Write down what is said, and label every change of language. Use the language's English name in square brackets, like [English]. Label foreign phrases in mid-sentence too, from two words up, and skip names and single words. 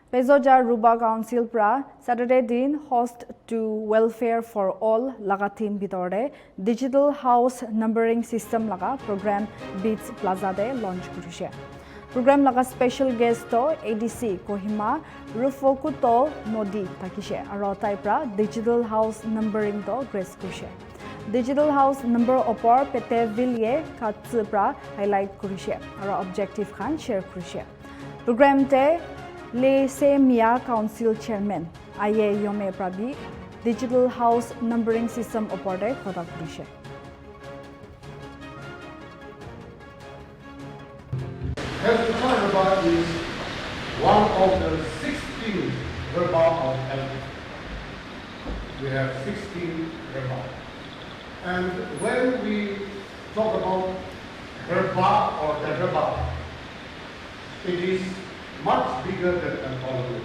[Naga Pidgin] Phezoucha Rhüba Council pra Saturday din host to [English] welfare for all [Naga Pidgin] laga team bitore [English] digital house numbering system [Naga Pidgin] laga program Beits Plaza de launch kurise. Program laga [English] special guest [Naga Pidgin] to ADC Kohima Shri Ruopfukuotuo Noudi takise aro tai pra [English] digital house numbering [Naga Pidgin] to grace kurise. [English] Digital house number [Naga Pidgin] opor Petevilie Khatsu pra highlight kurise aro objective khan share kurise. Program te ADC Council Chairman Ayie Yhome Prabi [English] Digital House Numbering System [Naga Pidgin] oporde khoda kurise. [English] Phezoucha Rhüba is one of the 16 Rhüba of Elf. We have 16 Rhüba. And when we talk about Rhüba or the Rhüba, it is much bigger than an colony.